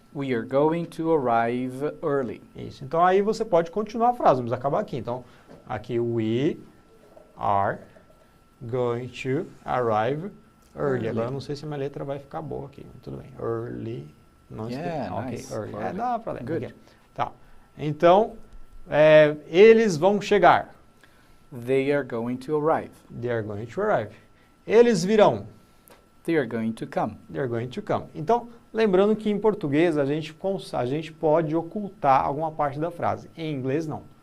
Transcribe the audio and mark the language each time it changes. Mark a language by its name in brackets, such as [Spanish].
[English] We are going to arrive early. [Portuguese] Isso. Então, aí você pode continuar a frase, vamos acabar aqui. Então, aqui, [English] we are going to arrive early. [Portuguese] Agora, eu não sei se minha letra vai ficar boa aqui. Tudo bem. Early. Não [English] nice. [Portuguese] Ok, early. Dá para ler. [English] Good. [Portuguese] Tá. Então, eles vão chegar. [English] They are going to arrive. They are going to arrive. [Portuguese] Eles virão. [English] They are going to come. They are going to come. [Portuguese] Então, lembrando que em português a gente pode ocultar alguma parte da frase. Em inglês, não.